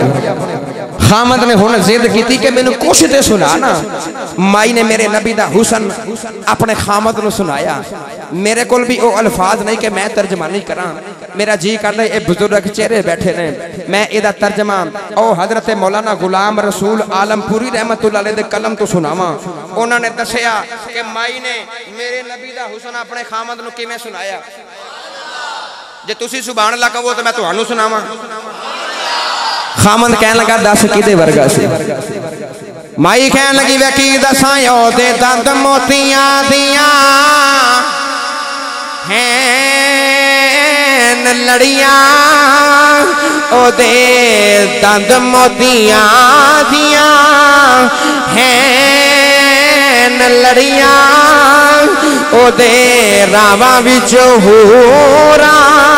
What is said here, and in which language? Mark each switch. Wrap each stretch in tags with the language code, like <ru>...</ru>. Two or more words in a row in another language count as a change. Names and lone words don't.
<pa>ਖਾਮਦ ਨੇ ਹੁਣ ਜ਼ਿਦ ਕੀ ਕਿ ਮੈਨੂੰ ਕੁਝ ਤੇ ਸੁਣਾ ਨਾ। ਮਾਈ ਨੇ ਮੇਰੇ ਨਬੀ ਦਾ ਹੁਸਨ ਆਪਣੇ ਖਾਮਦ ਨੂੰ ਸੁਣਾਇਆ। ਮੇਰੇ ਕੋਲ ਵੀ ਉਹ ਅਲਫ਼ਾਜ਼ ਨਹੀਂ ਕਿ ਮੈਂ ਤਰਜਮਾਨੀ ਕਰਾਂ। ਮੇਰਾ ਜੀ ਕਰਦਾ ਏ ਬਜ਼ੁਰਗ ਚਿਹਰੇ ਬੈਠੇ ਨੇ, ਮੈਂ ਏਦਾ ਤਰਜਮਾ ਓ ਹਜ਼ਰਤ ਮੌਲਾਨਾ ਗ਼ੁਲਾਮ ਰਸੂਲ ਆਲਮਪੁਰੀ ਰਹਿਮਤੁੱਲਾਹ ਅਲੈਹ ਦੇ ਕਲਮ ਤੋਂ ਸੁਣਾਵਾਂ। ਉਨ੍ਹਾਂ ਨੇ ਦੱਸਿਆ ਕਿ ਮਾਈ ਨੇ ਮੇਰੇ ਨਬੀ ਦਾ ਹੁਸਨ ਆਪਣੇ ਖਾਮਦ ਨੂੰ ਕਿਵੇਂ ਸੁਣਾਇਆ। ਜੇ ਤੁਸੀਂ ਸੁਭਾਨ ਅੱਲਾਹ ਕਹੋ ਤਾਂ ਮੈਂ ਤੁਹਾਨੂੰ ਸੁਣਾਵਾਂ। ਖਾਮਦ ਕਹਿਣ ਲੱਗਾ ਦੱਸ ਕਿਦੇ ਵਰਗਾ ਸੀ। ਮਾਈ ਕਹਿਣ ਲੱਗੀ ਵੇ ਕੀ ਦੱਸਾਂ ਓਦੇ ਦੰਦ ਮੋਤੀਆਂ ਦੀਆਂ ਹੈਂ ਲੜੀਆਂ, ਓਦੇ ਦੰਦ ਮੋਤੀਆਂ ਦੀਆਂ ਹੈਂ ਲੜੀਆਂ, ਓਦੇ ਰਾਵਾਂ ਵਿਚ ਹੋਰਾਂ</pa>